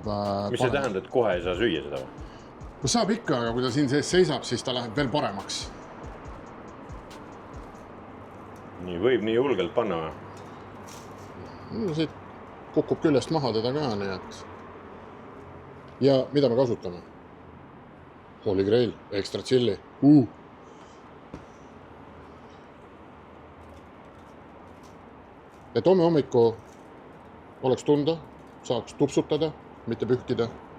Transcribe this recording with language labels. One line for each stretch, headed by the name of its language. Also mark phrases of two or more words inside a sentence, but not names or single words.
Estonian: mis see tähendab, et kohe ei saa süüa seda või? No saab ikka, aga kui ta siin sees seisab, siis ta läheb veel paremaks. Nii võib nii julgelt panna või? No, siit kukub küljest maha teda ka, nii et... Ja mida me kasutame?
English: Holy Grail, extra chili.
Estonian: Et homme hommiku oleks tunda, saaks tupsutada, mitte pühkida.